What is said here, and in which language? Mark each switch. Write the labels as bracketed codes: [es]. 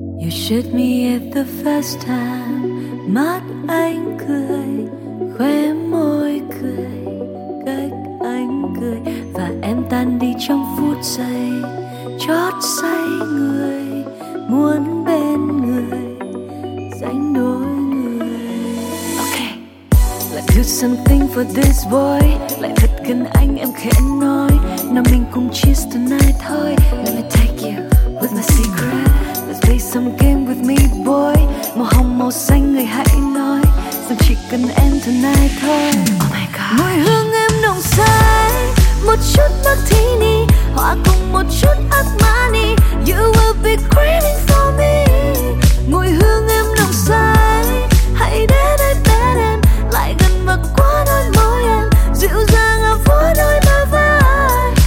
[en] should meet the first time. [vi] Mắt anh cười, khóe môi cười, cách anh cười. Và em tan đi trong phút giây, chót say người, muốn bên người, dành đôi người. [en] Okay. Like do something for this boy. [vi] Lại thật gần anh em khẽ nói, nào mình cùng [en] cheers tonight [vi] thôi. [en] Let me take you with my secret. Play some game with me boy. [vi] Màu hồng màu xanh người hãy nói, rằng chỉ cần em [en] tonight [vi] thôi. [en] Oh my god. [vi] Mùi hương em nồng say, một chút martini hòa cùng một chút Armani. [en] You will be craving for me. [vi] Mùi hương em nồng say, hãy để đây bên em, lại gần và qua đôi môi em, dịu dàng và vui đôi bờ vai.